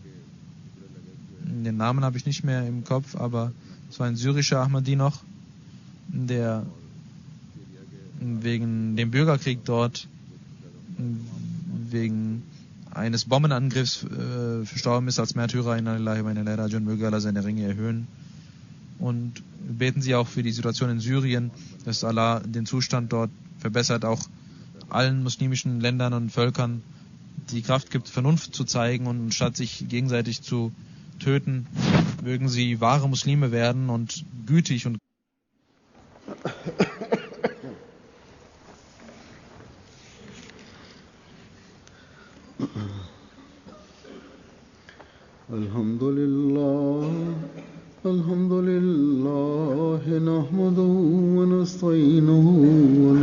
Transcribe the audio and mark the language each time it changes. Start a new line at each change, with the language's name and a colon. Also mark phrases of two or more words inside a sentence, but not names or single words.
German: Den Namen habe ich nicht mehr im Kopf, aber es war ein syrischer Ahmadi noch, der wegen dem Bürgerkrieg dort, wegen eines Bombenangriffs verstorben ist als Märtyrer.
Arabic: إنا لله وإنا إليه راجعون.
German: Möge Allah seine Ringe erhöhen. Und beten Sie auch für die Situation in Syrien, dass Allah den Zustand dort verbessert, auch allen muslimischen Ländern und Völkern die Kraft gibt, Vernunft zu zeigen, und statt sich gegenseitig zu töten, mögen sie wahre Muslime werden und gütig und
Arabic: الحمد لله نحمده ونستعينه و